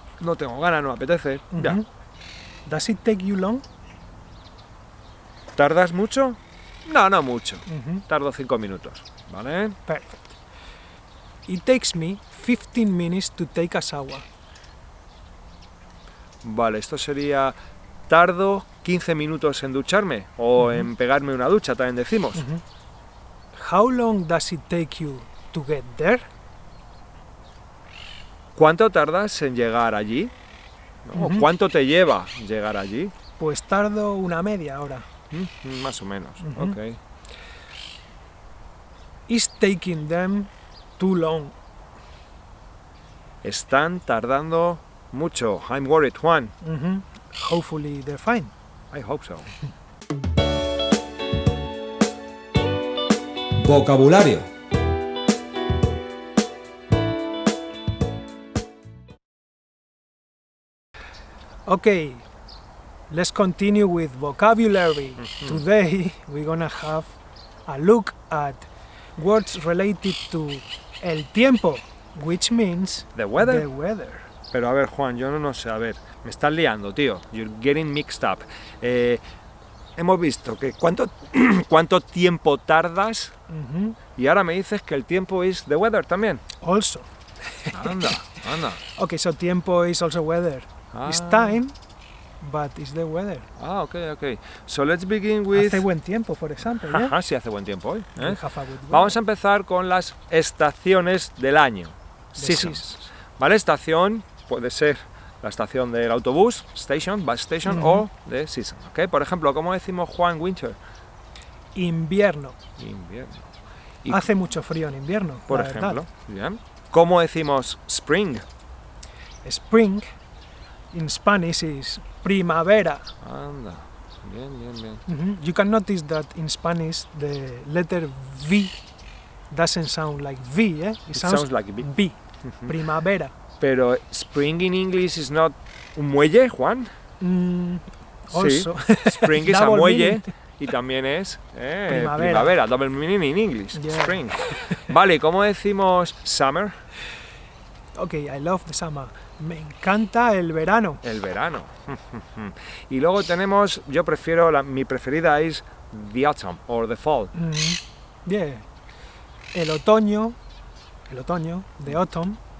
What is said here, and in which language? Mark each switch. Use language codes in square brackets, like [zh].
[es] No tengo ganas, no me apetece. Ya. [en] Does it take you long? [es] ¿Tardas mucho? No, no mucho. Tardo 5 minutos, ¿vale? [en] Perfect. It takes me 15 minutes to take a shower. [es] Vale, esto sería... ¿Tardo 15 minutos en ducharme? O en pegarme una ducha, también decimos. [en] How long does it take you to get there? [es] ¿Cuánto tardas en llegar allí? ¿No? ¿Cuánto te lleva llegar allí? Pues tardo una media hora. Más o menos, ok. [en] It's taking them too long. [es] Están tardando mucho. [en] I'm worried, Juan. Hopefully they're fine. I hope so. [es] Vocabulario. [en] Okay, let's continue with vocabulary. Today we're gonna have a look at words related to el tiempo, which means The weather. the weather. [es] Pero a ver, Juan, yo no sé, a ver, me estás liando, tío. [en] You're getting mixed up. [es] Hemos visto que cuánto tiempo tardas y ahora me dices que el tiempo es [en] the weather [es] también. [en] Also, [es] Anda, anda. [en] okay, so [es] tiempo [en] is also weather. It's time, but it's the weather. Ah, ok. So let's begin with... [es] Hace buen tiempo, [en] for example, yeah? [es] Ajá, sí, hace buen tiempo hoy. [en] We have a good weather. [es] Vamos a empezar con las estaciones del año. [en] The Seasons. seasons. [es] ¿Vale? Estación puede ser la estación del autobús, station, bus station, o de season. ¿Ok? Por ejemplo, ¿cómo decimos Juan winter? Invierno. Invierno. Y, Hace mucho frío en invierno, por la verdad. ejemplo, bien. ¿Cómo decimos spring? [en] Spring in Spanish is primavera. [es] Anda, bien. [en] You can notice that in Spanish the letter V doesn't sound like V, eh? It sounds like B. [es] B. Primavera. [en] Pero spring in English is not un muelle, Juan. Also, Sí, spring is a double [es] muelle [en] meaning. [es] y también es Primavera. [en] double meaning in English, Yeah. spring. [es] Vale, ¿y cómo decimos summer? [en] Okay, I love the summer. [es] Me encanta el verano. El verano. Y luego tenemos, yo prefiero, mi preferida es [en] the autumn or the fall. [es] Yeah. El otoño, [en] the autumn,